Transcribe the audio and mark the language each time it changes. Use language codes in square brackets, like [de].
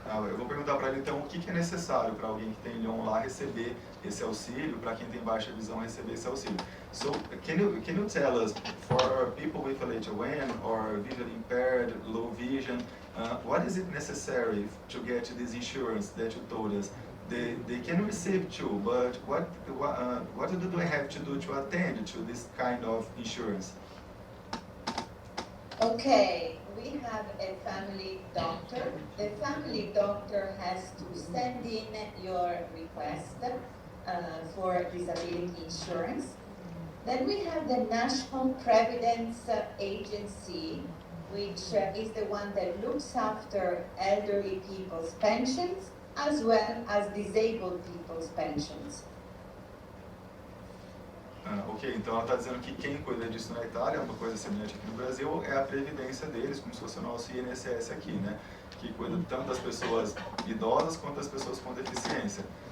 [pt] Eu vou perguntar para ele, então, o que é necessário para alguém que tem LHON lá receber esse auxílio, para quem tem baixa visão receber esse auxílio. [en] So, can you tell us, for people with LHON or visually impaired, low vision, what is it necessary to get this insurance that you told us? They can receive too, but what do they have to do to attend to this kind of insurance? Okay, we have a family doctor. The family doctor has to send in your request for disability insurance. Then we have the National Providence Agency, which is the one that looks after elderly people's pensions as well as disabled people's pensions. [pt] Ok, então ela está dizendo que quem cuida disso na Itália, uma coisa semelhante aqui no Brasil, é a previdência deles, como se fosse o nosso INSS aqui, né? Que cuida tanto das pessoas idosas quanto das pessoas com deficiência.